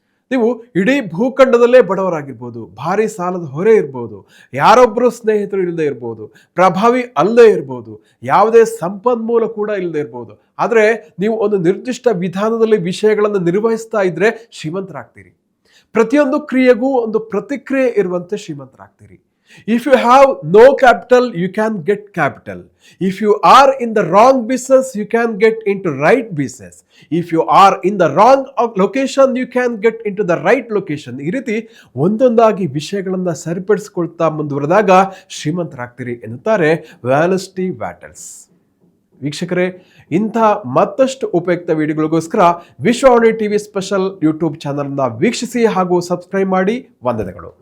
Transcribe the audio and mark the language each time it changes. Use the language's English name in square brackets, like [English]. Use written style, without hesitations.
[Kannada] ನೀವು ಇಡೀ ಭೂಖಂಡದಲ್ಲೇ ಬಡವರಾಗಿರ್ಬೋದು, ಭಾರಿ ಸಾಲದ ಹೊರೆ ಇರ್ಬೋದು, ಯಾರೊಬ್ಬರು ಸ್ನೇಹಿತರು ಇಲ್ಲದೆ ಇರ್ಬೋದು, ಪ್ರಭಾವಿ ಅಲ್ಲದೆ ಇರ್ಬೋದು, ಯಾವುದೇ ಸಂಪನ್ಮೂಲ ಕೂಡ ಇಲ್ಲದೆ ಇರ್ಬೋದು, ಆದರೆ ನೀವು ಒಂದು ನಿರ್ದಿಷ್ಟ ವಿಧಾನದಲ್ಲಿ ವಿಷಯಗಳನ್ನು ನಿರ್ವಹಿಸ್ತಾ ಇದ್ರೆ ಶ್ರೀಮಂತರಾಗ್ತೀರಿ. ಪ್ರತಿಯೊಂದು ಕ್ರಿಯೆಗೂ ಒಂದು ಪ್ರತಿಕ್ರಿಯೆ ಇರುವಂತೆ ಶ್ರೀಮಂತರಾಗ್ತೀರಿ. [English] If you have no capital, you can get capital. If you are in the wrong business, you can get into right business. If you are in the wrong location, you can get into the right location. [Kannada] ಈ ರೀತಿ ಒಂದೊಂದಾಗಿ ವಿಷಯಗಳನ್ನು ಸರಿಪಡಿಸಿಕೊಳ್ತಾ ಮುಂದುವರೆದಾಗ ಶ್ರೀಮಂತರಾಗ್ತೀರಿ ಎನ್ನುತ್ತಾರೆ ವ್ಯಾಲೆಸ್ಟಿ waters. ವೀಕ್ಷಕರೇ, ಇಂಥ ಮತ್ತಷ್ಟು ಉಪಯುಕ್ತ ವಿಡಿಯೋಗಳಿಗೋಸ್ಕರ Vishwavani TV special YouTube ಚಾನಲ್ನ ವೀಕ್ಷಿಸಿ ಹಾಗೂ ಸಬ್ಸ್ಕ್ರೈಬ್ ಮಾಡಿ. ವಂದನೆಗಳು.